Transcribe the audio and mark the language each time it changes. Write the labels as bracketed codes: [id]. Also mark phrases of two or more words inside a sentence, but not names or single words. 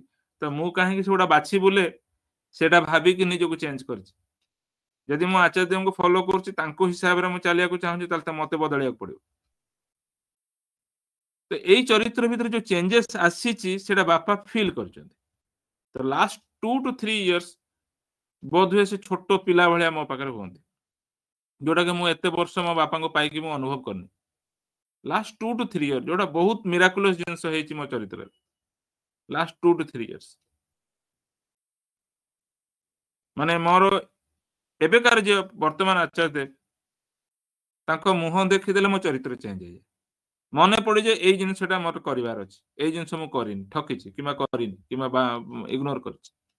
[or] ତ ମୁଁ କାହିଁକି ସେଗୁଡା ବାଛି ବୁଲେ ସେଇଟା ଭାବିକି ନିଜକୁ ଚେଞ୍ଜ କରିଛି। ଯଦି ମୁଁ ଆଚାର୍ଯ୍ୟଙ୍କୁ ଫଲୋ କରୁଛି, ତାଙ୍କ ହିସାବରେ ମୁଁ ଚାଲିବାକୁ ଚାହୁଁଛି, ତାହେଲେ ତ ମତେ ବଦଳିବାକୁ ପଡିବ। ତ ଏଇ ଚରିତ୍ର ଭିତରେ ଯୋଉ ଚେଞ୍ଜେସ୍ ଆସିଛି ସେଇଟା ବାପା ଫିଲ୍ କରିଛନ୍ତି। ତ [en] last 2 to 3 years [or] ବୋଧହୁଏ ସେ ଛୋଟ ପିଲା ଭଳିଆ ମୋ ପାଖରେ ହୁଅନ୍ତି, ଯୋଉଟା କି ମୁଁ ଏତେ ବର୍ଷ ମୋ ବାପାଙ୍କୁ ପାଇକି ମୁଁ ଅନୁଭବ କରିନି। [en] last 2 to 3 years [or] ଯୋଉଟା ବହୁତ ମିରାକୁଲସ୍ ଜିନିଷ ହେଇଛି ମୋ ଚରିତ୍ରରେ, [en] last 2 to 3 years [or] ମାନେ ମୋର ଏବେକାର ଯିଏ ବର୍ତ୍ତମାନ ଆଚାର୍ଯ୍ୟ ଦେବ, ତାଙ୍କ ମୁହଁ ଦେଖିଦେଲେ ମୋ ଚରିତ୍ର ଚେଞ୍ଜ ହେଇଯାଏ। ମନେ ପଡେ ଯେ ଏଇ ଜିନିଷଟା ମୋର କରିବାର ଅଛି, ଏଇ ଜିନିଷ ମୁଁ କରିନି, ଠକିଛି କିମ୍ବା କରିନି କିମ୍ବା ଇଗ୍ନୋର କରିଛି।